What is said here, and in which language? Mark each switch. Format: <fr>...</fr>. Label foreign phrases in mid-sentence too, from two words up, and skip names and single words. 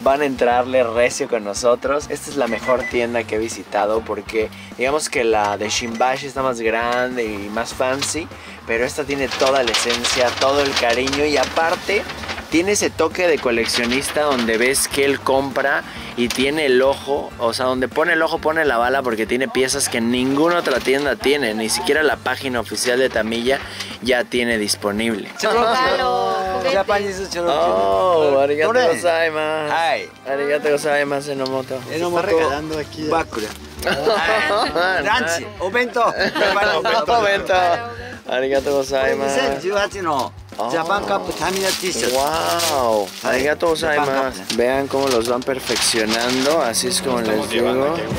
<es>Van a entrarle recio con nosotros. Esta es la mejor tienda que he visitado porque digamos que la de Shimbashi está más grande y más fancy, pero esta tiene toda la esencia, todo el cariño y aparte tiene ese toque de coleccionista donde ves que él compra y tiene el ojo, o sea, donde pone el ojo pone la bala porque tiene piezas que ninguna otra tienda tiene, ni siquiera la página oficial de Tamiya ya tiene disponible.</es> <ja>Oh, ありがとうございます. ありがとうございます, Enomoto.</ja> <es>Está regalando aquí. Ranchi, obento. Obento.</es> <ja>ありがとうございます. 2018 のジャパンカップタミヤ T シャツ。 Wow, ありがとうございます.</ja> <es>Vean cómo los van perfeccionando, así es como les digo.</es>